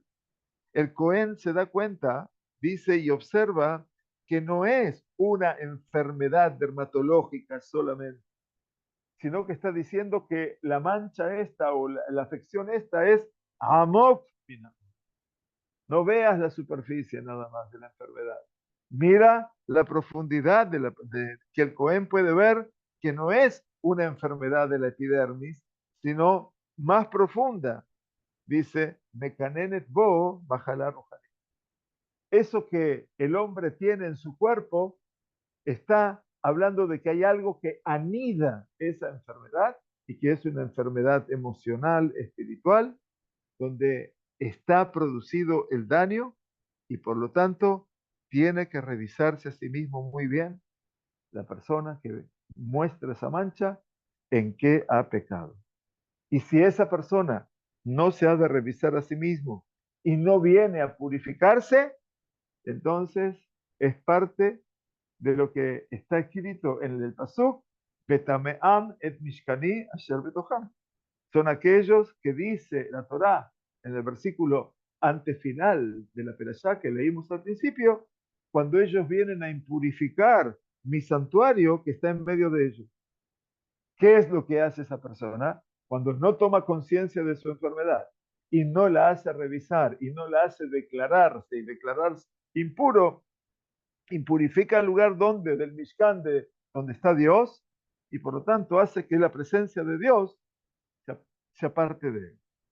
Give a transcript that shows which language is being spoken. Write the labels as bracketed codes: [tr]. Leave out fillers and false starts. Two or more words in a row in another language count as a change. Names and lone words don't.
[es] El Cohen se da cuenta, dice y observa que no es una enfermedad dermatológica solamente, sino que está diciendo que la mancha esta o la afección esta es amok. No veas la superficie nada más de la enfermedad. Mira la profundidad que el Cohen puede ver que no es una enfermedad de la epidermis, sino más profunda. Dice, [he] מקננת בו בחלל רוחני. [es] Eso que el hombre tiene en su cuerpo está hablando de que hay algo que anida esa enfermedad y que es una enfermedad emocional, espiritual, donde está producido el daño y por lo tanto tiene que revisarse a sí mismo muy bien la persona que muestra esa mancha en qué ha pecado. Y si esa persona no se ha de revisar a sí mismo y no viene a purificarse, entonces es parte de lo que está escrito en el pasuk, [he] בטמאם את משכני אשר בתוכם. [es] Son aquellos que dice la Torá en el versículo antefinal de la Perashá que leímos al principio, cuando ellos vienen a impurificar mi santuario que está en medio de ellos. ¿Qué es lo que hace esa persona? Cuando no toma conciencia de su enfermedad y no la hace revisar y no la hace declararse impuro, impurifica el lugar del Mishkan, donde está Dios, y por lo tanto hace que la presencia de Dios se aparte de él.